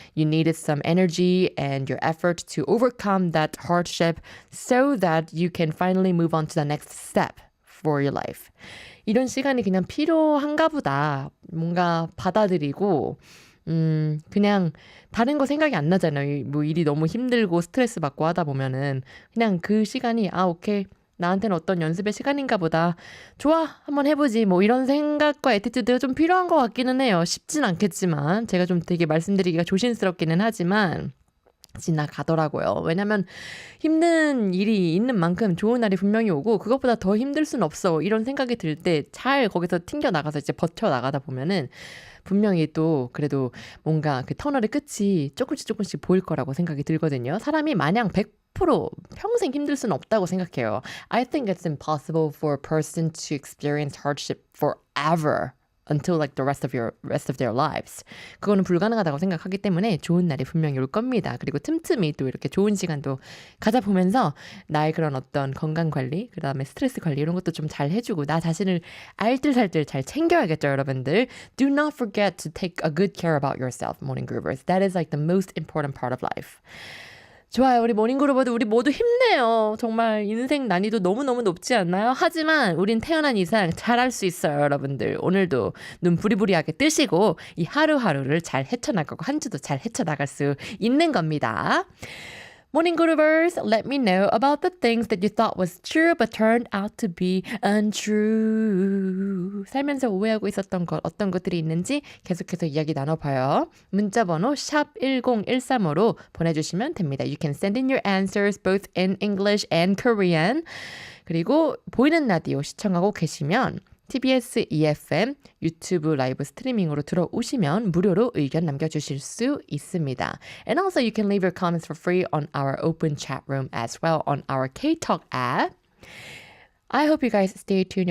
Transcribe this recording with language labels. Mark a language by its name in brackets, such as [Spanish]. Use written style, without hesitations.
[English] You needed some energy and your effort to overcome that hardship so that you can finally move on to the next step for your life. [Korean] 이런 시간이 그냥 필요한가 보다. 뭔가 받아들이고, 그냥 다른 거 생각이 안 나잖아요. 뭐 일이 너무 힘들고 스트레스 받고 하다 보면은 그냥 그 시간이, 오케이. 나한테는 어떤 연습의 시간인가 보다. 좋아, 한번 해보지. 뭐 이런 생각과 애티튜드가 좀 필요한 것 같기는 해요. 쉽진 않겠지만 제가 좀 되게 말씀드리기가 조심스럽기는 하지만 지나가더라고요. 왜냐면 힘든 일이 있는 만큼 좋은 날이 분명히 오고 그것보다 더 힘들 순 없어. 이런 생각이 들 때 잘 거기서 튕겨나가서 이제 버텨나가다 보면은 분명히 또 그래도 뭔가 그 터널의 끝이 조금씩 보일 거라고 생각이 들거든요. 사람이 마냥 100% 평생 힘들 수는 없다고 생각해요. [English] I think it's impossible for a person to experience hardship forever until like the rest of their lives. [Korean] 그거는 불가능하다고 생각하기 때문에 좋은 날이 분명히 올 겁니다. 그리고 틈틈이 또 이렇게 좋은 시간도 가져보면서 나의 그런 어떤 건강 관리, 그다음에 스트레스 관리 이런 것도 좀 잘 해주고 나 자신을 알뜰살뜰 잘 챙겨야겠죠, 여러분들. [English] Do not forget to take a good care about yourself, morning groovers. That is like the most important part of life. [Korean] 좋아요. 우리 모닝그루버도 우리 모두 힘내요. 정말 인생 난이도 너무너무 높지 않나요? 하지만 우린 태어난 이상 잘할 수 있어요, 여러분들. 오늘도 눈 부리부리하게 뜨시고 이 하루하루를 잘 헤쳐나가고 한 주도 잘 헤쳐나갈 수 있는 겁니다. [English] Morning Groovers, let me know about the things that you thought was true but turned out to be untrue. [Korean] 살면서 오해하고 있었던 것, 어떤 것들이 있는지 계속해서 이야기 나눠봐요. 문자번호 샵 1013으로 보내주시면 됩니다. [English] You can send in your answers both in English and Korean. [Korean] 그리고 보이는 라디오 시청하고 계시면 TBS EFM 유튜브 라이브 스트리밍으로 들어오시면 무료로 의견 남겨주실 수 있습니다. [English] And also you can leave your comments for free on our open chat room as well on our K-Talk app. I hope you guys stay tuned.